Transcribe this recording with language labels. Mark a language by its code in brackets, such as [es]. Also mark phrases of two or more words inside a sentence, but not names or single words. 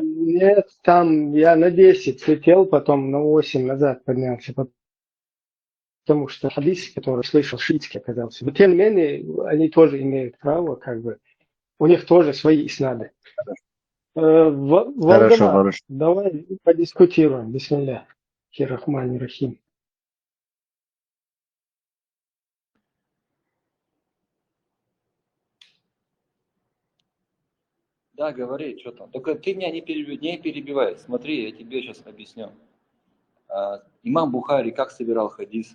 [ru] Нет, там я на 10 слетел, потом на 8 назад поднялся. Потому что хадис, который слышал, шиитский оказался. Но тем не менее, они тоже имеют право, как бы, у них тоже свои иснады. Валдемар, Хорошо. давай подискутируем. [ar] بسم الله الرحمن الرحيم. [ru] Да, говори, что там. Только ты меня не перебивай. Смотри, я тебе сейчас объясню. Имам Бухари как собирал хадисы?